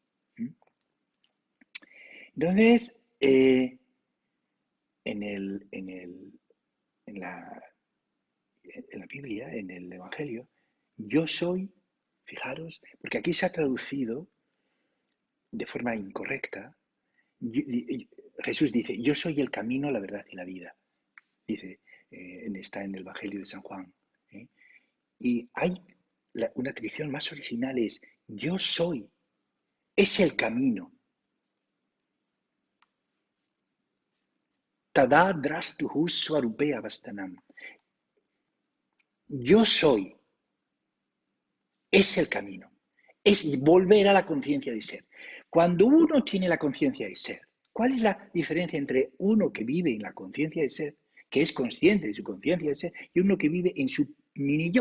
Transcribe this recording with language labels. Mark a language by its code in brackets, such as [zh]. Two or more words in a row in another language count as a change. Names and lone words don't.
[es] Entonces, en, el, en, el, en, la, en la Biblia, en el Evangelio, yo soy, fijaros, porque aquí se ha traducido de forma incorrecta. Jesús dice, yo soy el camino, la verdad y la vida. Dice, está en el Evangelio de San Juan. Y hay una tradición más original es, yo soy, es el camino. [sa] Tada drastuhu swarupea vastanam. [es] Yo soy, es el camino. Es volver a la conciencia de ser. Cuando uno tiene la conciencia de ser, ¿cuál es la diferencia entre uno que vive en la conciencia de ser, que es consciente de su conciencia de ser, y uno que vive en su mini yo?